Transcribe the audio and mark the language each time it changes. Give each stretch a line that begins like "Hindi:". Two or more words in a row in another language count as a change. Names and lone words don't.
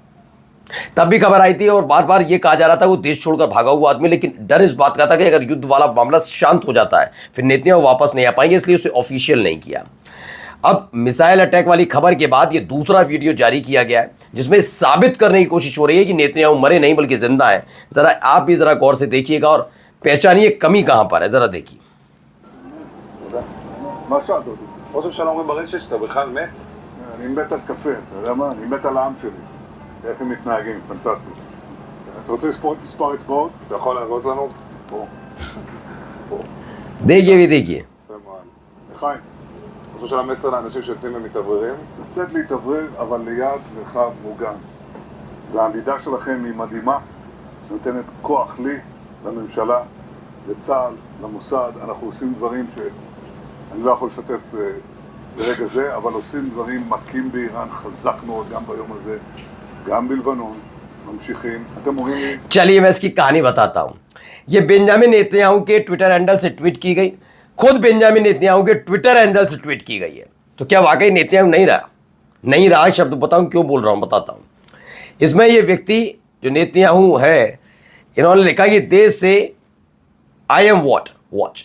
Hindi: तब भी खबर आई थी और बार बार ये कहा जा रहा था वो देश छोड़कर भागा हुआ आदमी, लेकिन डर इस बात का था कि अगर युद्ध वाला मामला शांत हो जाता है फिर नेतन्याहू वापस नहीं आ पाएंगे, इसलिए उसे ऑफिशियल नहीं किया। अब
English: missile attack
Hindi: वाली खबर के बाद ये दूसरा वीडियो जारी किया गया है जिसमें साबित करने की कोशिश हो रही है कि नेतन्याहू मरे नहीं बल्कि जिंदा है। जरा आप भी जरा गौर से देखिएगा और पहचानिए कमी कहां पर है, जरा देखिए।
Hebrew: ראש הממשלה אומרים ברשת שאתה בכלל מת? אני מת על קפה, אתה יודע מה? אני מת על העם שלי. איך הם מתנהגים, פנטסטי. אתה רוצה מספר אצבעות? אתה יכול להראות לנו? פה. פה.
Hindi: देखिए भी देखिए।
Hebrew: לחיים. ראש הממשלה מסר לאנשים שיוצאים ומתאווררים? לצאת להתאוורר, אבל ליד מרחב מוגן. והעמידה שלכם היא מדהימה, נותנת כוח לי, לממשלה, לצה"ל, למוסד. אנחנו עושים דברים אני לא יכול לשתף ברגע זה, אבל עושים דברים מכים באיראן חזק מאוד גם ביום הזה, גם בלבנון, ממשיכים. אתם אומרים לי...
Hindi: चलिए मैं इसकी कहानी बताता हूं। ये बेंजामिन नेतन्याहू के
English: Twitter handle
Hindi: से ट्वीट की गई, खुद बेंजामिन नेतन्याहू के
English: Twitter handle
Hindi: से ट्वीट की गई है। तो क्या वाकई नेतन्याहू नहीं रहा शब्द बताऊं क्यों बोल रहा हूं, बताता हूं। इसमें ये व्यक्ति जो नेतन्याहू है, इन्होंने लिखा कि देश से
English: I am watch.